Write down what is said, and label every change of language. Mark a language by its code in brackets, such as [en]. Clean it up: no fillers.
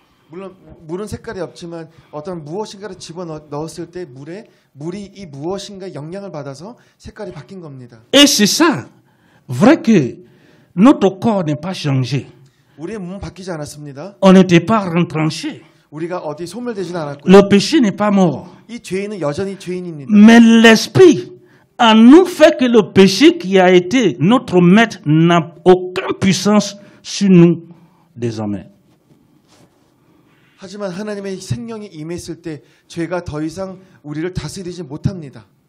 [ko] 물론 물은 색깔이 없지만 어떤 무엇인가를 집어 넣었을 때 물이 이 무엇인가 영향을 받아서 색깔이 바뀐 겁니다. [fr] Et c'est ça, vrai que notre corps n'est pas changé, [ko] 우리의 몸은 바뀌지 않았습니다. [fr] On n'était pas retranché. [ko] 우리가 어디 소멸되지는 않았고요. [fr] Le péché n'est pas mort. [ko] 이 죄인은 여전히 죄인입니다. [fr] Mais l'esprit en nous fait que le péché qui a été notre maître n'a aucune puissance sur nous désormais. [ko] 하지만 하나님의 생명이 임했을 때 죄가 더 이상 우리를 다스리지 못합니다.